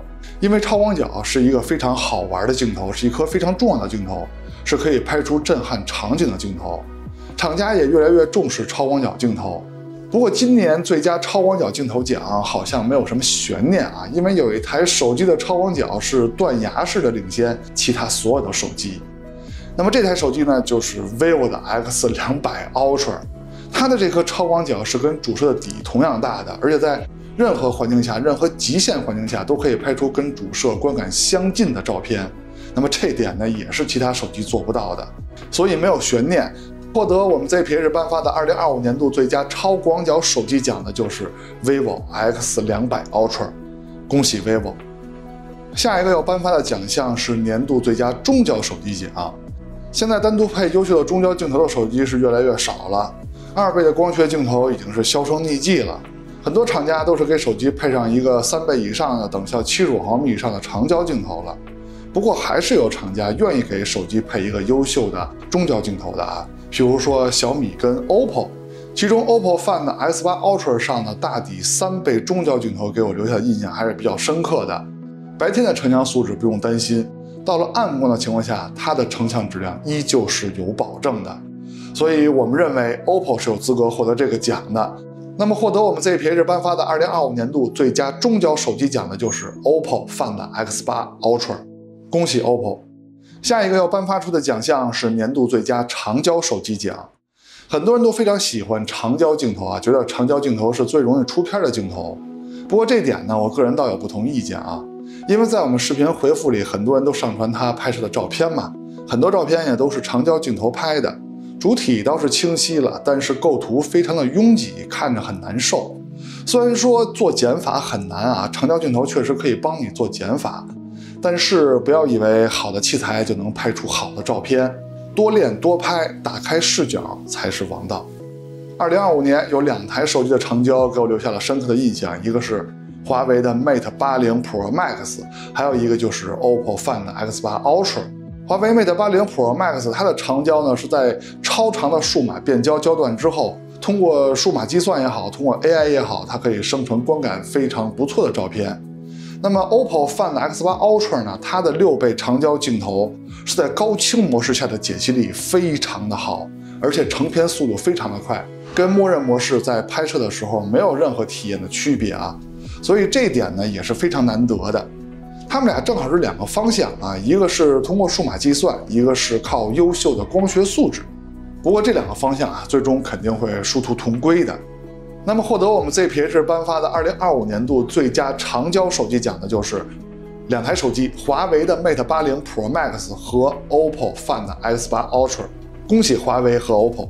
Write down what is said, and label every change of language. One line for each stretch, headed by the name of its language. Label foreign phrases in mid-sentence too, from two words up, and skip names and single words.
Chinese: 因為超廣角是一個非常好玩的鏡頭，是一顆非常重要的鏡頭，是可以拍出震撼場景的鏡頭。廠家也越來越重視超廣角鏡頭。不過今年最佳超廣角鏡頭獎好像沒有什麼懸念啊，因為有一台手機的超廣角是斷崖式的領先其他所有的手機。那麼這台手機呢，就是 vivo 的 X200 Ultra。它的這顆超廣角是跟主攝的底同樣大的，而且在任何環境下、任何極限環境下都可以拍出跟主攝觀感相近的照片。那麼這點呢，也是其他手機做不到的，所以沒有懸念。獲得我們 ZPH 頒發的2025年度最佳超廣角手機獎的就是 vivo X200 Ultra， 恭喜 vivo。下一個要頒發的獎項是年度最佳中焦手機獎。現在單獨配優秀的中焦鏡頭的手機是越來越少了。2倍的光學鏡頭已經是销聲匿跡了，很多廠家都是給手機配上一個3倍以上的等效75毫米以上的長焦鏡頭了。不過還是有廠家願意給手機配一個優秀的中焦鏡頭的啊，比如說小米跟 OPPO， 其中 OPPO Find S8 Ultra 上的大底3倍中焦鏡頭給我留下的印象還是比較深刻的。白天的成像素質不用擔心，到了暗光的情況下，它的成像質量依舊是有保證的。所以我們認為 OPPO 是有資格獲得這個獎的。那麼獲得我們 ZPH 頒發的2025年度最佳中焦手機獎的就是 OPPO Find X8 Ultra，恭喜 OPPO。下一個要頒發出的獎項是年度最佳長焦手機獎。很多人都非常喜歡長焦鏡頭啊，覺得長焦鏡頭是最容易出片的鏡頭。不過這點呢，我個人倒有不同意見啊。因為在我們視頻回復裡，很多人都上傳他拍攝的照片嘛，很多照片也都是長焦鏡頭拍的。主體倒是清晰了，但是构圖非常的擁擠，看着很難受。虽然說做減法很難啊，長焦鏡頭確實可以幫你做減法，但是不要以為好的器材就能拍出好的照片，多練多拍，打開視角才是王道。 2025年有2台手机的成交給我留下了深刻的印象，一個是華為的 Mate 80 Pro Max， 還有一個就是 OPPO Find X8 Ultra。華為 Mate 80 Pro Max 它的成交呢是在超長的數碼變焦焦段之後，通過數碼計算也好，通過 AI 也好，它可以生成觀感非常不錯的照片。那麼 OPPO Find X8 Ultra 呢，它的6倍長焦鏡頭是在高清模式下的解析力非常的好，而且成片速度非常的快，跟默認模式在拍攝的時候没有任何體驗的区別啊，所以這一點呢也是非常難得的。他们俩正好是 2個方向啊，一個是通過數碼計算，一個是靠優秀的光學素質。不過這2個方向啊，最終肯定會殊途同歸的。那麼獲得我們 ZPH 頒發的2025年度最佳長焦手機獎的就是2台手機，華為的 Mate 80 Pro Max 和 OPPO Find X8 Ultra，恭喜華為和 OPPO。